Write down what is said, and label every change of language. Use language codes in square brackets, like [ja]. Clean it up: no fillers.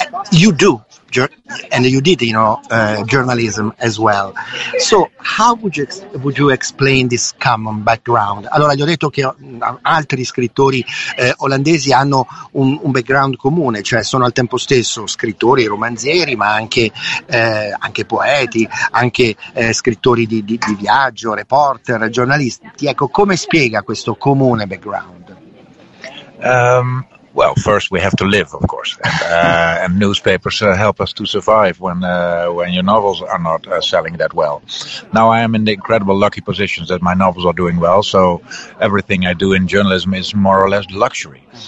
[en] You do, and you did, you know, journalism as well. So how would you explain this common background? [it] Allora, gli ho detto che altri scrittori olandesi hanno un background comune, cioè sono al tempo stesso scrittori, romanzieri, ma anche poeti, anche scrittori di viaggio, reporter, giornalisti. Ecco, come spiega questo comune background? [en] Well, first we have to live, of course, and newspapers help us to survive when your novels are not selling that well. Now I am in the incredible lucky position that my novels are doing well, so everything I do in journalism is more or less luxury.